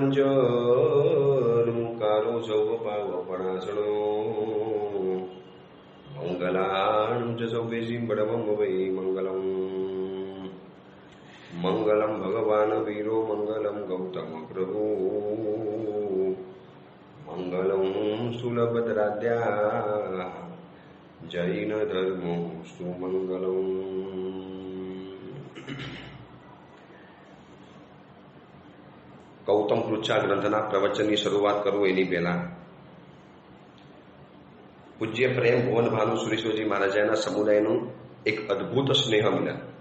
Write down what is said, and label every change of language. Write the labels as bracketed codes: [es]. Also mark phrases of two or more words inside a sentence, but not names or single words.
[sa] पंचमुखारो सौवपावपणासनो मंगलां च सौवेशीं बडवं वै मंगलम् मंगलम भगवान वीरो मंगलम गौतम प्रभु मंगलम सुलभद्राद्या जैन धर्मो सुमंगलम। [gu] ગૌતમ પૃચ્છા ગ્રંથના પ્રવચનની શરૂઆત કરું એની પહેલા પૂજ્ય પ્રેમ ભુવન ભાનુ સુરેશ્વરજી મહારાજાના સમુદાયનું એક અદ્ભુત સ્નેહ મિલન